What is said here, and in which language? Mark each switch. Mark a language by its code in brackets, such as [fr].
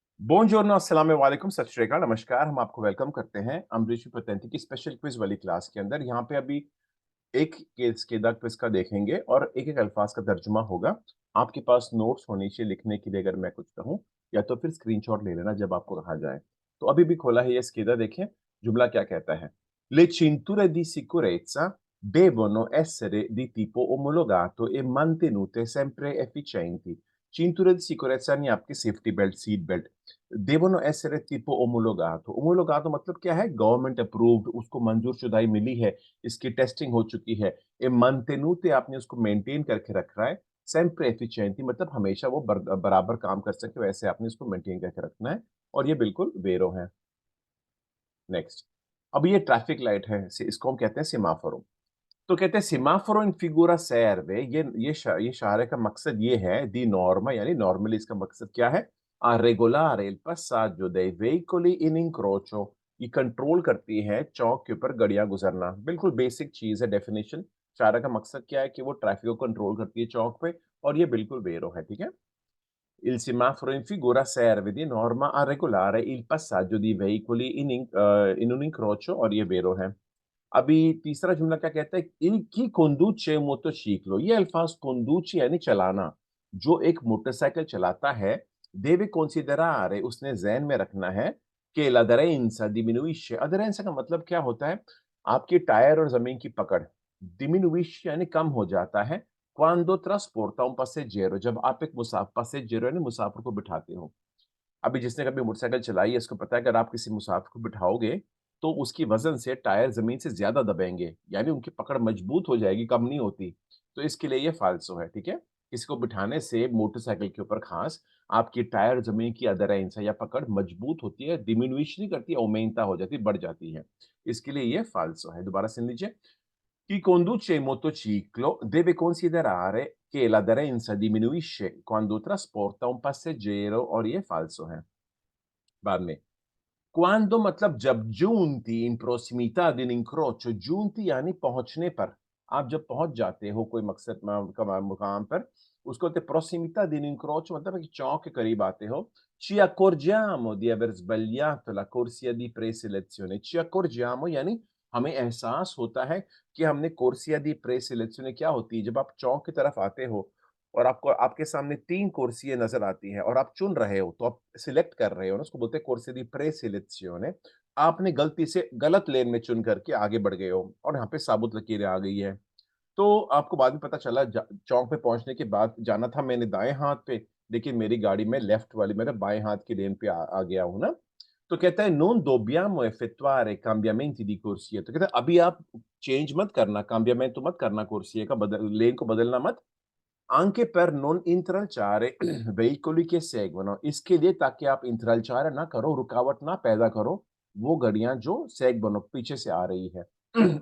[hi] बुongiorno, अस्सलाम वालेकुम, सत श्री अकाल, नमस्कार। हम आपको वेलकम करते हैं अमरीशु पतंती की स्पेशल क्विज वाली क्लास के अंदर। यहाँ पे अभी एक केस केदा क्विज का देखेंगे और एक-एक अल्फाज का तर्जुमा होगा। आपके पास नोट्स होने चाहिए लिखने के लिए अगर मैं कुछ कहूँ या तो फिर स्क्रीनशॉट ले लेना जब आपको कहा जाए। तो अभी भी खोला है ये स्केदा देखें, जुमला क्या कहता है? [it] Le cinture di sicurezza devono essere di tipo omologato e mantenute sempre efficienti। cinture di sicurezza [hi] यानी आपकी safety belt, seat belt. [it] devono essere tipo omologato। [hi] omologato मतलब क्या है? गवर्नमेंट अप्रूव्ड, उसको मंजूर-शुदाई मिली है, इसकी टेस्टिंग हो चुकी है। ए [it] mantenute [hi] आपने उसको मेंटेन करके रख रहा है। [it] sempre efficienti [hi] मतलब हमेशा वो बराबर काम कर सके, वैसे आपने इसको मेंटेन करके रखना है और ये बिल्कुल वेरो है। नेक्स्ट, अब ये ट्रैफिक लाइट है, इसको हम कहते हैं सेमाफोरो। तो कहते हैं सेमाफोरो इन फिगूरा सर्वे, ये इशारे का मकसद ये है, दी नॉर्मा यानी नॉर्मली इसका मकसद क्या है? [it] आ रेगुलारे il passaggio dei veicoli in incrocio। [hi] ये कंट्रोल करती है चौक के ऊपर गाड़ियां गुजरना। बिल्कुल बेसिक चीज है डेफिनेशन। इशारे का मकसद क्या है कि वो ट्रैफिक को कंट्रोल करती है चौक पे, और ये बिल्कुल वेरो है, ठीक है? [it] Il semaforo in figura serve di norma a regolare il passaggio di veicoli in un incrocio, [hi] और ये वेरो है। अभी तीसरा जुमला क्या कहता है? [it] Il chi conduce un motociclo। [hi] ये अल्फाज conduce यानी चलाना, जो एक मोटरसाइकिल चलाता है, [it] deve considerare [hi] उसने ज़हन में रखना है कि [it] l'aderenza diminuisce। [hi] aderenza का मतलब क्या होता है? आपके टायर और ज़मीन की पकड़। diminuisce यानी कम हो जाता है। [it] Quando trasporta un passeggero [hi] जब आप एक passeggero यानी मुसाफिर को बिठाते हो। अभी जिसने कभी मोटरसाइकिल चलाई है, उसको पता है अगर आप किसी मुसाफिर को बिठाओगे, तो उसकी वज़न से टायर ज़मीन से ज़्यादा दबेंगे, यानी उनकी पकड़ मजबूत हो जाएगी, कम नहीं होती। तो इसके लिए ये फ़ाल्सो है, ठीक है? किसी को बिठाने से मोटरसाइकिल के ऊपर ख़ास, आपकी टायर ज़मीन की अधेरेंस या पकड़ मजबूत होती है, डिमिनुइश नहीं करती, औमेंता हो जाती है, बढ़ जाती है। इसके लिए ये फ़ाल्सो है। दोबारा सुन लीजिए। [it] Chi conduce il motociclo deve considerare che l'aderenza diminuisce quando trasporta un passeggero, [hi] और ये फ़ाल्सो है। बाद में quando मतलब जब, [it] giunti in prossimità di un incrocio, [hi] giunti यानी पहुँचने पर। आप जब पहुँच जाते हो कोई मकसद मुकाम पर, उसको बोलते हैं [it] prossimità di un incrocio, [hi] मतलब है कि चौक के करीब आते हो। [it] Ci accorgiamo di aver sbagliato la corsia di preselezione। Ci accorgiamo [hi] यानी हमें एहसास होता है कि हमने [it] corsia di preselezione [hi] क्या होती है? जब आप चौक की तरफ आते हो और आपको आपके सामने 3 कुर्सियाँ नज़र आती हैं और आप चुन रहे हो, तो आप सिलेक्ट कर रहे हो ना, उसको बोलते हैं [it] corsia di preselezione। [hi] आपने गलती से गलत लेन में चुन करके आगे बढ़ गए हो और यहाँ पे साबुत लकीरें आ गई हैं। तो आपको बाद में पता चला, चौक पे पहुँचने के बाद जाना था मैंने दाएँ हाथ पे, लेकिन मेरी गाड़ी में लेफ्ट वाली मेरे बाएँ हाथ की लेन पे आ गया हूँ ना। [it] तो कहता है non dobbiamo effettuare cambiamenti di corsia। [hi] तो कहता है अभी आप चेंज मत करना, cambiamento मत करना corsia का, लेन को बदलना मत। [it] Anche per non intralciare veicoli che seguono, [hi] इसके लिए ताकि आप इंतराल-चारा ना करो, रुकावट ना पैदा करो, वो गाड़ियाँ जो seguono पीछे से आ रही है।